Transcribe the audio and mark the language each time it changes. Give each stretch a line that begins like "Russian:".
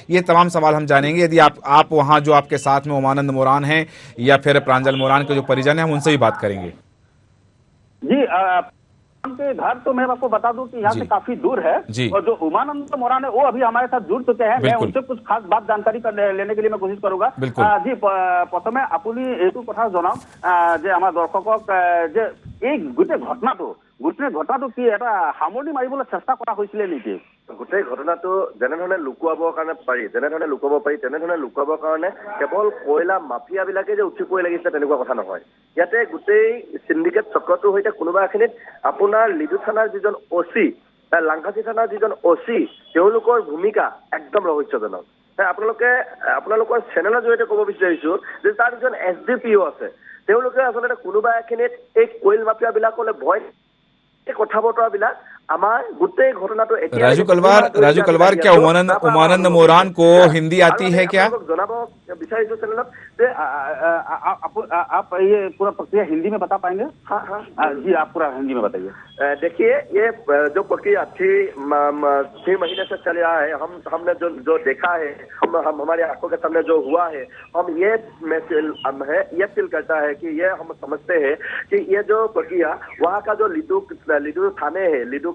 Hindi: ये तमाम सवाल हम जानेंगे। यदि आप वहाँ जो आपके साथ में उमानंद मोरान हैं या फिर प्रांजल मोरान के जो परिजन हैं, हम उनसे भी बात करेंगे। जी, के घर तो मैं आपको बता दूं कि यहाँ से काफी दूर है। और जो उमानंद मोरान है, वो अभी हमारे साथ जुड़ चुके हैं। मैं उनसे कुछ खास बात जानकारी लेने के लिए मैं कोशिश करूंगा।
Assamese: जी, प्रथमे আপুনি এইটো কথা জনাওক যে আমাৰ দৰ্শকক যে এই গোটেই ঘটনাটো কি এটা সামৰণি মাৰিবলৈ চেষ্টা কৰা হৈছিলে নেকি? গোটেই ঘটনাটো যেনেধৰণে লুকুৱাবৰ কাৰণে পাৰি, তেনেধৰণে লুকুৱাবৰ কাৰণে কেৱল কয়লা মাফিয়া বিলাকে যে উঠি পৰি লাগিছে তেনেকুৱা কথা নহয়। ইয়াতে গোটেই সিন্ডিকেট চক্ৰটোৰ সৈতে কোনোবা এখিনিত আপোনাৰ লিডু থানাৰ যিজন অচি, লাংকাচি থানাৰ যিজন অচি, তেওঁলোকৰ ভূমিকা একদম ৰহস্যজনক। আপোনালোকৰ চেনেলৰ জৰিয়তে ক'ব বিচাৰিছো যে তাৰ যিজন SDPO আছে, তেওঁলোকে আচলতে কোনোবা এখিনিত এই কয়ল মাফিয়া বিলাকলৈ ভয় কথা বতৰা বিলাক
Hindi: राजू कलवार, क्या उमानंद मोरान को हिंदी आती है क्या? आप ये पूरा प्रक्रिया हिंदी में बता पाएंगे? हाँ जी, आप पूरा हिंदी में बताइए। देखिए, ये जो प्रक्रिया 6 महीने से चल रहा है, हमने जो देखा है, हम हमारे आंखों के सामने जो हुआ है, हम ये फील करता है कि ये हम समझते हैं कि ये जो प्रक्रिया वहाँ का जो लिडू थाने है, लिडू